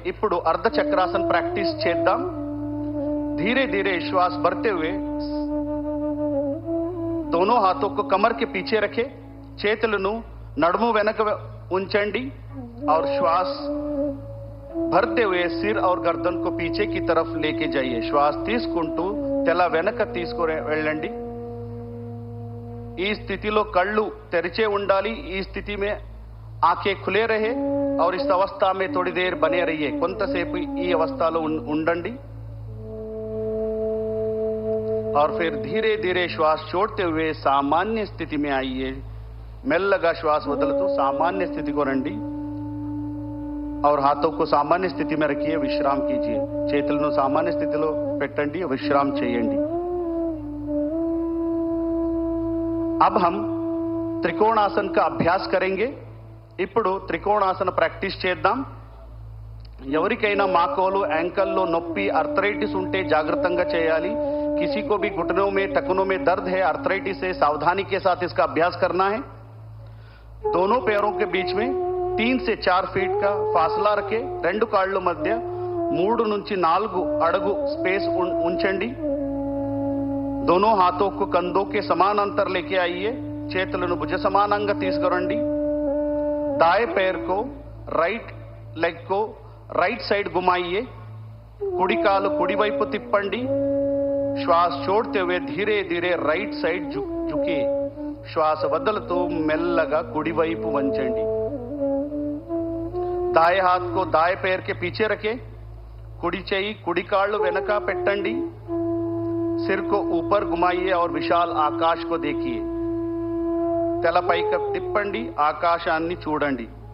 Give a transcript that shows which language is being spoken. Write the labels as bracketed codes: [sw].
[te] ఇప్పుడు [hi] अर्ध चक्रासन प्रैक्टिस [te] చేద్దాం. [hi] धीरे धीरे श्वास भरते हुए दोनों हाथों को कमर के पीछे रखे. [te] చేతులను నడుము వెనక ఉంచండి [hi] और श्वास भरते हुए सिर और गर्दन को पीछे की तरफ लेके जाइए. [te] श्वास తీసుకుంటూ తల వెనక తీసుకొని వెళ్ళండి. ఈ స్థితిలో కళ్ళు తెరిచే ఉండాలి. ఈ స్థితి [hi] में आंखें खुले रहे और इस अवस्था में थोड़ी देर बने रहिए. [te] కొంతసేపు ఈ అవస్థలో ఉండండి [hi] और फिर धीरे धीरे श्वास छोड़ते हुए सामान्य स्थिति में आइए. [te] మెల్లగా శ్వాస వదులుతూ [hi] सामान्य स्थिति को [te] రండి [hi] और हाथों को सामान्य स्थिति में रखिए. विश्राम कीजिए. [te] చేతులను सामान्य స్థితిలో పెట్టండి. विश्राम చేయండి. [hi] अब हम त्रिकोणासन का अभ्यास करेंगे. [te] ఇప్పుడు త్రికోణాసన ప్రాక్టీస్ చేద్దాం. ఎవరికైనా మోకాలు యాంకల్లో నొప్పి ఆర్థరైటిస్ ఉంటే జాగ్రత్తగా చేయాలి. [hi] किसी को भी घुटनों में टखनों में दर्द है आर्थराइटिस से सावधानी के साथ इसका अभ्यास करना है. दोनों पैरों के बीच में 3 से 4 फीट का फासला रखे. [te] రెండు కాళ్ళ మధ్య 3 నుంచి 4 అడుగు స్పేస్ ఉంచండి. [hi] दोनों हाथों को कंधों के समान अंतर लेके आइए. [te] చేతులను భుజ సమానంగా తీసుకురండి. [hi] दाएं पैर को राइट लेग को राइट साइड घुमाइए. [te] కుడి కాలు కుడి వైపు తిప్పండి. [hi] श्वास छोड़ते हुए धीरे धीरे राइट साइड झुकिए. [te] श्वास వదులుతూ మెల్లగా కుడి వైపు వంచండి. [hi] दाएं हाथ को दाएं पैर के पीछे रखें. [te] కుడి చెయ్యి కుడి కాళ్ళు వెనక పెట్టండి. [hi] सिर को ऊपर घुमाइए और विशाल आकाश को देखिए. [te] తల పైకి తిప్పండి. ఆకాశాన్ని చూడండి.